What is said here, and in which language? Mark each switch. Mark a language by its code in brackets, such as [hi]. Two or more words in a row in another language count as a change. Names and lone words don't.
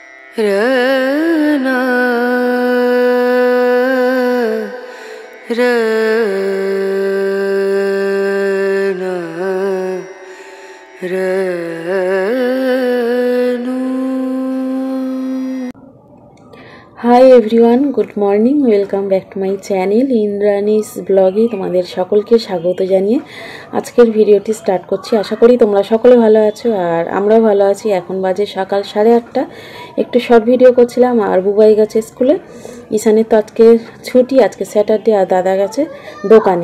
[en] रना रना रनु। Hi everyone, good morning, welcome back to my channel Indrani's vlog [bn] তোমাদের সকলকে স্বাগত জানিয়ে আজকের ভিডিওটি স্টার্ট করছি। আশা করি তোমরা সকলে ভালো আছো আর আমরাও ভালো আছি। এখন বাজে সকাল 8:30। একটু শর্ট ভিডিও করছিলাম আর বুবাই গেছে স্কুলে। ঈশানের তো আজকে ছুটি, আজকে স্যাটারডে, আর দাদা গেছে দোকানে।